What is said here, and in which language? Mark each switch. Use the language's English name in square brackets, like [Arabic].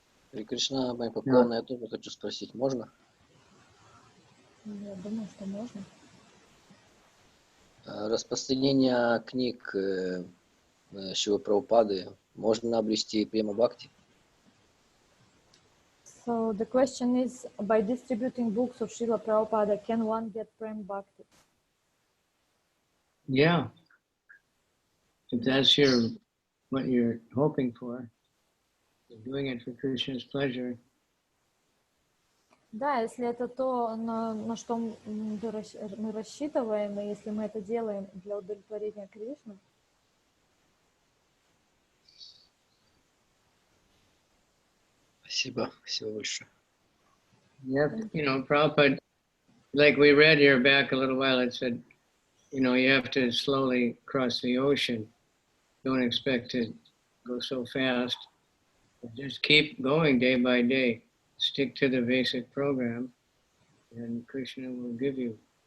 [Russian] Харе Кришна, мои поклоны, я тоже хочу спросить, можно? Я думаю, что можно. Распространение книг Шилы Прабхупады можно обрести према бхакти? [English] So the question is, by distributing books of Srila Prabhupada, can one get Prem Bhakti? Yeah. If that's what you're hoping for, you're doing it for Krishna's pleasure. [Russian] Да, если это то, на что мы рассчитываем, и если мы это делаем для удовлетворения Кришны. Спасибо, спасибо большое. [English] Yep. Prabhupada, like we read here back a little while, it said, you have to slowly cross the ocean. Don't expect to go so fast. But just keep going day by day. Stick to the basic program, and Krishna will give you.